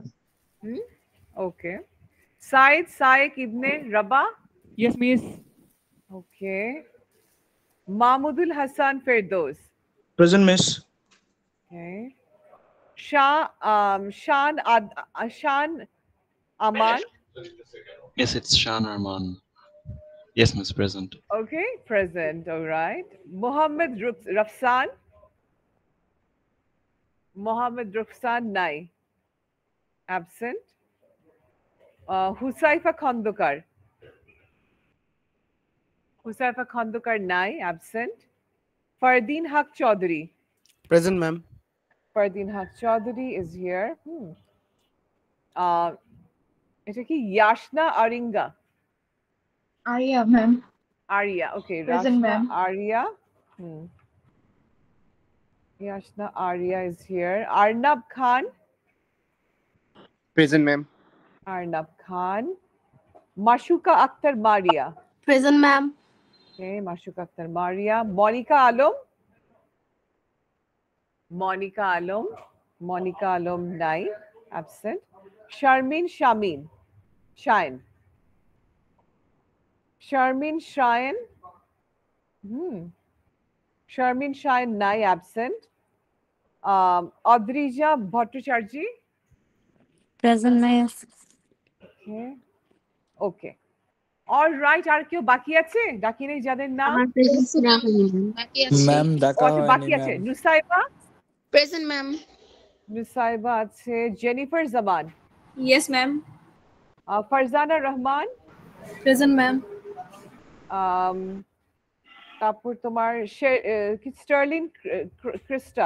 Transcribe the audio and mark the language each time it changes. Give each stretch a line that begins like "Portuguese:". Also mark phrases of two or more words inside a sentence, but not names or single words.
English: ওকে। সাইদ সায়েক ইবনে রাবা। yes Miss. ওকে। মাহমুদুল হাসান ফেরদৌস। present miss. ওকে। শান আমান। Yes, it's Shan Arman. Yes, Miss Present. Okay, present. All right. Mohammed Rafsan. Mohammed Rafsan Nai. Absent. Husaifa Khandokar. Husaifa Khandokar Nai. Absent. Fardeen Haq Chaudhary. Present, ma'am. Fardeen Haq Chaudhary is here. It's like Yashna Aringa. Arya, ma'am. Arya, okay. Present, Rashna ma'am. Arya. Yashna Arya is here. Arnab Khan. Present, ma'am. Arnab Khan. Mashuka Akhtar Maria. Present ma'am. Okay, Mashuka Akhtar Maria. Monica Alom. Monica Alom. Monica Alom Nai. Absent. Sharmin Shamin. Shine. Sharmin Shine. Sharmin Shine Nai. Absent. Adrija Bhattacharjee. Present miss. Okay. Okay. All right,
Bangla: আর কেউ বাকি আছে? ডাকি নেই যাদের নাম? ম্যাম ডাকা আচ্ছা, হয়নি বাকি আছে। ম্যাম। নুসাইবা।
English: present ma'am.
Bangla: নুসাইবা আছে। জেনিফার জামান।
English: Yes, ma'am. ফারজানা রহমান। Present, ma'am.
Bangla: তারপর তোমার স্টার্লিন ক্রিস্টা।